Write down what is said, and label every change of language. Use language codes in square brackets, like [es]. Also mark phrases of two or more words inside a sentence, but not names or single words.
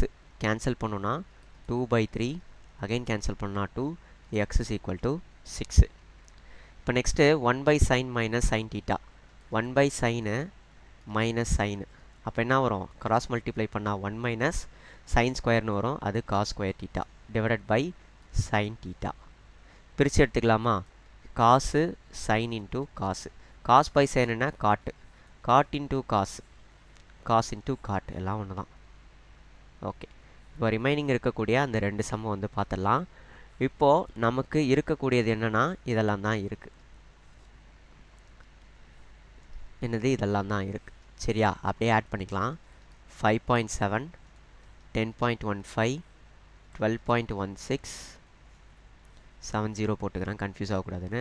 [ta] கேன்சல் பண்ணோன்னா 2/3, அகைன் கேன்சல் பண்ணால் 2, x = 6. இப்போ நெக்ஸ்ட்டு 1/sin - sin θ. 1/sin - sin. அப்போ என்ன வரும், [en] cross multiply [ta] பண்ணால் 1 - sin² வரும். அது cos² θ /sin θ. பிரித்து எடுத்துக்கலாமா. [en] cos sin into cos. [ta] cos/sin என்ன, cot. [en] cot into cos. cos into cot [ta] எல்லாம் ஒன்று தான். ஓகே. இப்போ ரிமைனிங் இருக்கக்கூடிய அந்த 2 சம்மை வந்து பார்த்துடலாம். இப்போது நமக்கு இருக்கக்கூடியது என்னென்னா இதெல்லாம் தான் இருக்குது. என்னது, இதெல்லாம் தான் இருக்குது. சரியா. அப்படியே ஆட் பண்ணிக்கலாம். 5.7 10.15 12.16 70 போட்டுக்கிறேன் கன்ஃபியூஸ் ஆகக்கூடாதுன்னு.